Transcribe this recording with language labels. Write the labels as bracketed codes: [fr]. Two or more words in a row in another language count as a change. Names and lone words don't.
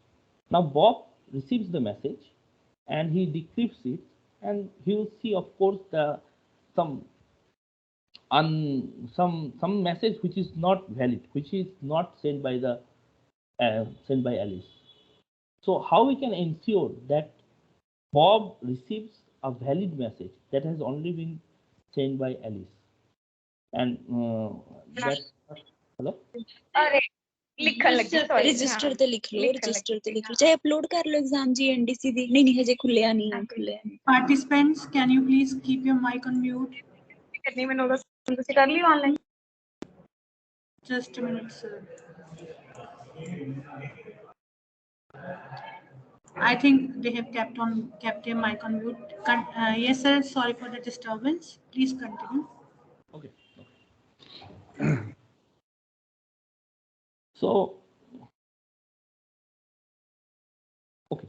[en] Now Bob receives the message and he decrypts it, and he will see, of course, the some some message which is not valid, which is not sent by Alice. So how we can ensure that Bob receives a valid message that has only been sent by Alice, and that hello. [pa] रजिस्टर ਤੇ ਲਿਖ ਲਓ ਰਜਿਸਟਰ ਤੇ ਲਿਖ ਲਓ ਚਾਹੇ ਅਪਲੋਡ ਕਰ ਲਓ ਐਗਜ਼ਾਮ ਜੀਐਨਡੀਸੀ ਦੀ ਨਹੀਂ ਹਜੇ ਖੁੱਲਿਆ ਨਹੀਂ ਹੈ [en] Participants, can you please keep your mic on mute? [pa] ਕਰਨੀ ਮੈਨੂੰ ਦੱਸ ਤੁਸੀਂ ਕਰ ਲਈ ਆਨਲਾਈਨ [en] Just a minute, sir. I think they have kept their mic on mute. Yes, sir. Sorry for the disturbance. Please continue. Okay. So okay.